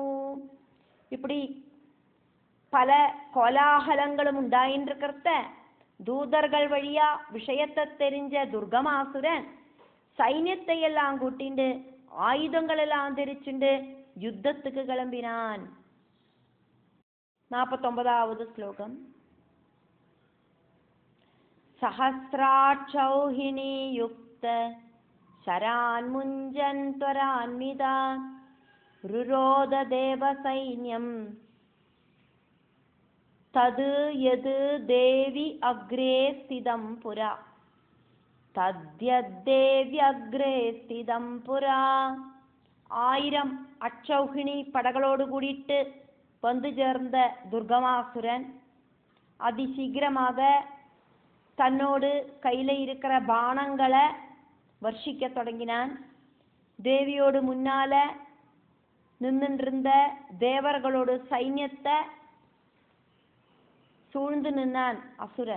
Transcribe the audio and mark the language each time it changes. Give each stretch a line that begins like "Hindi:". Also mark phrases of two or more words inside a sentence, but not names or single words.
Tamil: இப்படி பல கோலாகலங்களும் உண்டாயின்றிருக்கிறத தூதர்கள் வழியா விஷயத்தை தெரிஞ்ச துர்கமாசுரன் சைன்யத்தை எல்லாம் கூட்டிண்டு ஆயுதங்கள் எல்லாம் தெரிச்சுண்டு யுத்தத்துக்கு கிளம்பினான். 49வது ஸ்லோகம்.
Sanskrit: सहस्राक्षौहिणी युक्त शरान् मुञ्जन् त्वरान्विता रुरोध देव सैन्यं तद् यद् देवी अग्रे स्थितं पुरा तद्यद्देव्यग्रे स्थितं पुरा.
Tamil: 1000 அட்சௌகிணி படகளோடு கூடிட்டு வந்து சேர்ந்த துர்கமாசுரன் அதிசீக்கிரமாக தன்னோடு கையில இருக்கிற பானங்களை வர்ஷிக்க தொடங்கினான். தேவியோடு முன்னால நின்றிருந்த தேவர்களோடு சைன்யத்தை சூழ்ந்து நின்னான் அசுரன்.